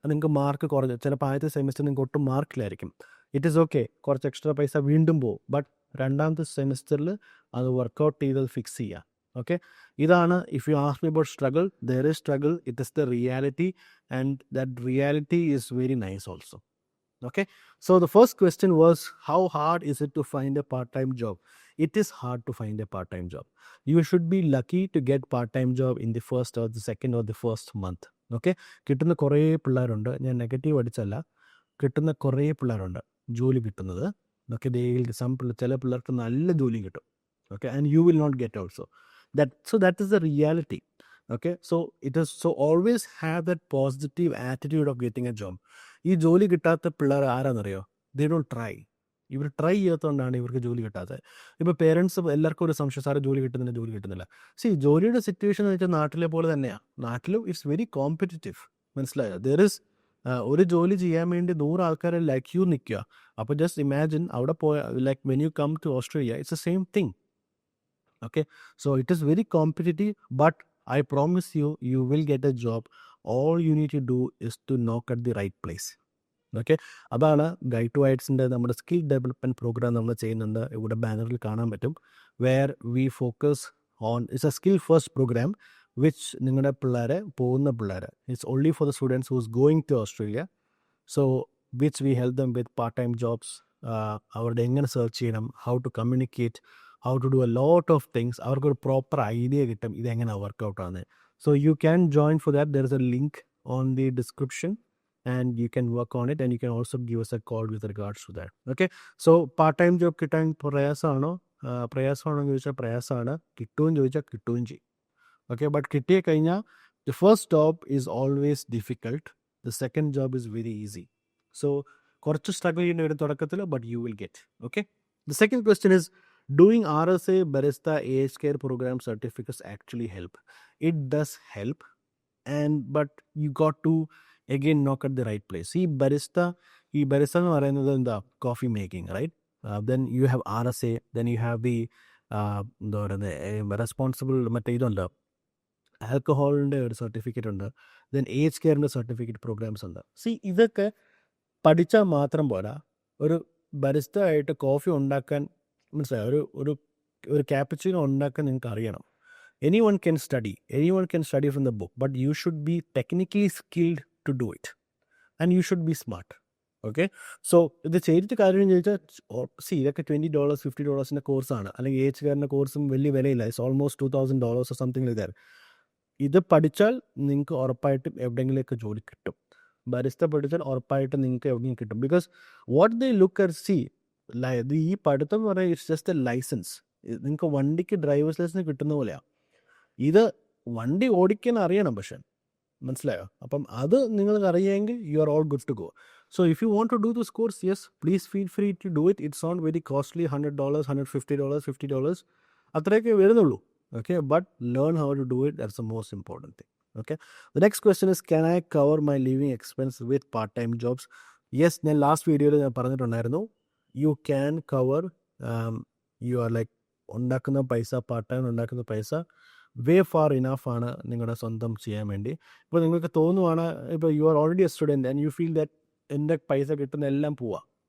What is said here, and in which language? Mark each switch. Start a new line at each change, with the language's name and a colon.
Malayalam: നിങ്ങൾക്ക് മാർക്ക് കുറഞ്ഞ്, ചിലപ്പോൾ ആദ്യത്തെ സെമിസ്റ്റർ നിങ്ങൾക്ക് ഒട്ടും മാർക്കിലായിരിക്കും.
English: it is okay,
Malayalam: കുറച്ച് എക്സ്ട്രാ പൈസ വീണ്ടും പോകും. ബട്ട് രണ്ടാമത്തെ സെമിസ്റ്ററിൽ അത് വർക്കൗട്ട് ചെയ്ത് ഫിക്സ് ചെയ്യുക.
English: Okay, ഇതാണ്. If you ask me about struggle, there is struggle, it is the reality and that reality is very nice also. Okay, so the first question was, how hard is it to find a part-time job? It is hard to find a part-time job. You should be lucky to get part-time job in the first or the second or the first month.
Malayalam: Okay, കിട്ടുന്ന കുറേ പിള്ളേരുണ്ട്, ഞാൻ negative അടിച്ചല്ല, കിട്ടുന്ന കുറേ പിള്ളേരുണ്ട് ജോലി കിട്ടുന്നത്. Okay, ചില പിള്ളേർക്ക് നല്ല ജോലി കിട്ടും.
English: Okay, and you will not get also that is the reality. Okay, so always have that positive attitude of getting a job.
Malayalam: ഈ ജോലി കിട്ടാത്ത പിള്ളേർ ആരാന്നറിയോ?
English: They don't try.
Malayalam: ഇവർ ട്രൈ ചെയ്യാത്തതുകൊണ്ടാണ് ഇവർക്ക് ജോലി കിട്ടാത്തത്. ഇപ്പോൾ പേരൻസ് എല്ലാവർക്കും ഒരു സംശയം, സാറ് ജോലി കിട്ടുന്നില്ല. ജോലിയുടെ സിറ്റുവേഷൻ എന്ന് വെച്ചാൽ നാട്ടിലെ പോലെ തന്നെയാണ്. നാട്ടിലും
English: It's very competitive.
Malayalam: മനസ്സിലായോ? ഒരു ജോലി ചെയ്യാൻ വേണ്ടി 100 ആൾക്കാരെ
English: Like you നിൽക്കുക. അപ്പോൾ just imagine അവിടെ പോയ like when you come to Australia it's the same thing. Okay, so it is very competitive, but I promise you, you will get a job. All you need to do is to knock at the right place.
Malayalam: Okay, അതാണ് Guide2Heights-ന്റെ നമ്മുടെ skill development programme നമ്മൾ ചെയ്യുന്നുണ്ട്. ഇവിടെ ബാനറിൽ കാണാൻ പറ്റും.
English: where we focus on it's a skill first program which
Malayalam: നിങ്ങളുടെ പോകുന്ന പിള്ളേർ
English: It's only for the students who's going to Australia. So which we help them with part time jobs.
Malayalam: അവരുടെ എങ്ങനെ സെർച്ച് ചെയ്യണം,
English: How to communicate, how to do a lot of things.
Malayalam: അവർക്കൊരു proper idea കിട്ടും ഇതെങ്ങനെ workout ആണ്.
English: So you can join for that. There is a link on the description and you can work on it and you can also give us a call with regards to that.
Malayalam: Okay, so part time job കിട്ടാൻ പ്രയാസമാണോ എന്ന് ചോദിച്ചാൽ പ്രയാസമാണ്. കിട്ടുമെന്ന് ചോദിച്ചാൽ കിട്ടുകയും ചെയ്യും. Okay, but കിട്ടിയ കഴിഞ്ഞാൽ
English: The first job is always difficult, the second job is very easy.
Malayalam: So കുറച്ച് സ്ട്രഗിൾ ചെയ്യേണ്ടി വരും തുടക്കത്തിൽ,
English: But you will get. Okay, the second question is, doing RSA Barista aged care program certificates actually help? It does help, but you got to again knock at the right place.
Malayalam: See, barista എന്ന് പറയുന്നത് എന്താ? Coffee making, right? then you have RSA, then you have the എന്താ പറയുന്നത്, responsible മറ്റേ ഇതുണ്ട്, ആൽക്കഹോളിൻ്റെ ഒരു certificate ഉണ്ട്, then age കെയറിൻ്റെ certificate programmes ഉണ്ട്. ഇതൊക്കെ പഠിച്ചാൽ മാത്രം പോരാ. ഒരു ബരിസ്റ്റ ആയിട്ട് കോഫി ഉണ്ടാക്കാൻ, മനസ്സിലായോ, ഒരു ക്യാപ്പച്ചിനോ ഉണ്ടാക്കാൻ നിങ്ങൾക്ക് അറിയണം.
English: anyone can study from the book, but you should be technically skilled to do it, and you should be smart.
Malayalam: Okay, so ഇത് ചെയ്തിട്ട് കാര്യം ചോദിച്ചാൽ, ഇതൊക്കെ $20 $50 കോഴ്സാണ്. അല്ലെങ്കിൽ ഏജ് കെയറിൻ്റെ കോഴ്സും വലിയ വിലയില്ല.
English: It's almost $2,000 or something like that.
Malayalam: ഇത് പഠിച്ചാൽ നിങ്ങൾക്ക് ഉറപ്പായിട്ടും എവിടെയെങ്കിലുമൊക്കെ ജോലി കിട്ടും. ബരിസ്റ്റ പഠിച്ചാൽ ഉറപ്പായിട്ടും നിങ്ങൾക്ക് എവിടെയെങ്കിലും കിട്ടും. Because what they look at, ഈ പഠിത്തം എന്ന് പറയുന്നത് ഇറ്റ്സ് ജസ്റ്റ് എ ലൈസൻസ്. നിങ്ങൾക്ക് വണ്ടിക്ക് ഡ്രൈവേഴ്സ് ലൈസൻസ് കിട്ടുന്ന പോലെയാണ്. ഇത് വണ്ടി ഓടിക്കാൻ അറിയണം, പക്ഷെ മനസ്സിലായോ? അപ്പം അത് നിങ്ങൾക്ക് അറിയാമെങ്കിൽ
English: You are all good to go. So if you want to do this course, yes, please feel free to do it. It's not very costly, $100 $150 $50
Malayalam: അത്രയൊക്കെ വരുന്നുള്ളൂ.
English: Okay, but learn how to do it. That's the most important thing. Okay, the next question is, can I cover my living expense with part-time jobs?
Malayalam: Yes, ഞാൻ last വീഡിയോയിൽ ഞാൻ പറഞ്ഞിട്ടുണ്ടായിരുന്നു,
English: you can cover you are like
Malayalam: ഉണ്ടാക്കുന്ന പൈസ, part time ഉണ്ടാക്കുന്ന പൈസ വേ far enough ആണ് നിങ്ങളുടെ സ്വന്തം ചെയ്യാൻ വേണ്ടി. ഇപ്പോൾ നിങ്ങൾക്ക് തോന്നുവാണ്,
English: ഇപ്പോൾ you are already a student and you feel that
Malayalam: എൻ്റെ പൈസ കിട്ടുന്ന എല്ലാം പോവാ.